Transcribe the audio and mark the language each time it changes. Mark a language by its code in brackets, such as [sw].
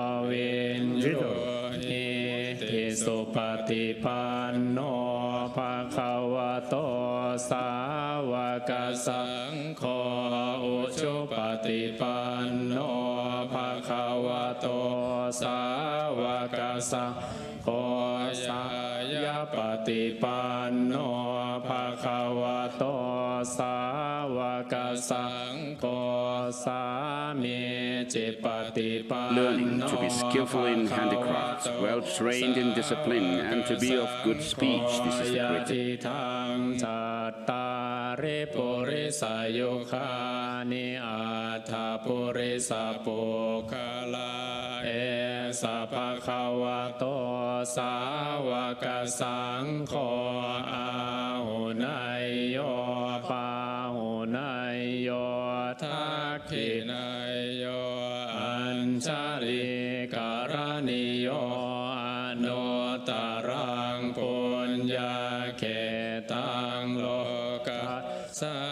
[pi] วินยุหิติสุปฏิปันโนภะคะวะโตสาวกสังโฆอุชุปฏิปันโนภะคะวะโตสาวกสังโฆสายปฏิปันโนภะคะวะโตสาวกสังโฆสามิจิปฏิปันโน [en] Learning to be skillful in handicrafts, well trained in discipline, and to be of good speech. This is the greatest. [pi] ทังจัตตาริปุริสายุคานิอัฏฐปุริสปุคลาเอสะภะคะวะโตสาวกสังโฆ อาหุนายโยปาหุนายโยทักขินายโยอัญชลิการณิโยอนุตตรังปุญญาเขตังโลกัสส